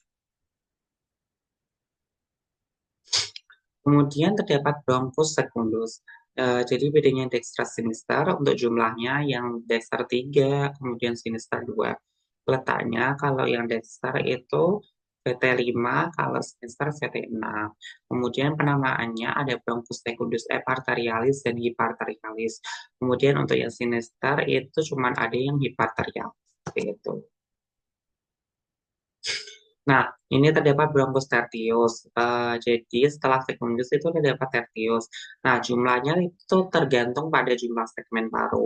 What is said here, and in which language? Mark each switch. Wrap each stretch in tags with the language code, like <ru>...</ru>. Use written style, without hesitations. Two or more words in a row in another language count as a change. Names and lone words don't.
<id>Kemudian terdapat bronchus secundus. Jadi bedanya dexter sinister untuk jumlahnya yang dexter 3, kemudian sinister 2. Letaknya kalau yang dexter itu VT5, kalau sinister VT6. Kemudian penamaannya ada bronchus secundus eparterialis dan hiparterialis. Kemudian untuk yang sinister itu cuma ada yang hiparterialis. Seperti itu. Nah, ini terdapat bronchus tertius. Jadi setelah secundus itu terdapat tertius. Nah, jumlahnya itu tergantung pada jumlah segmen paru.</id>